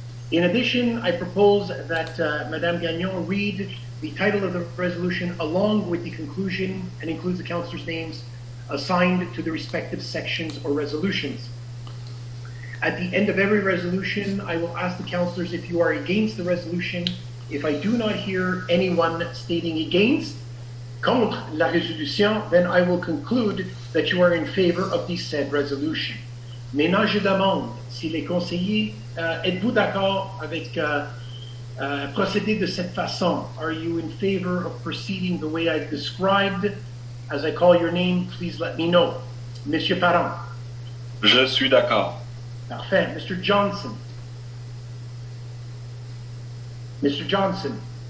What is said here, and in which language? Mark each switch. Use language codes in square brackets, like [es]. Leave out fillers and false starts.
[en] In addition, I propose that Madame Gagnon read the title of the resolution along with the conclusion and includes the councillors' names assigned to the respective sections or resolutions. At the end of every resolution, I will ask the councillors if you are against the resolution. If I do not hear anyone stating against, [fr] contre la résolution, [en] then I will conclude that you are in favor of the said resolution. [fr] Maintenant, je demande si les conseillers, êtes-vous d'accord avec procéder de cette façon? [en] Are you in favor of proceeding the way I've described? As I call your name, please let me know. [fr] Monsieur Parent. Je suis d'accord. Parfait. Mr. Johnson. [en] Mr. Johnson.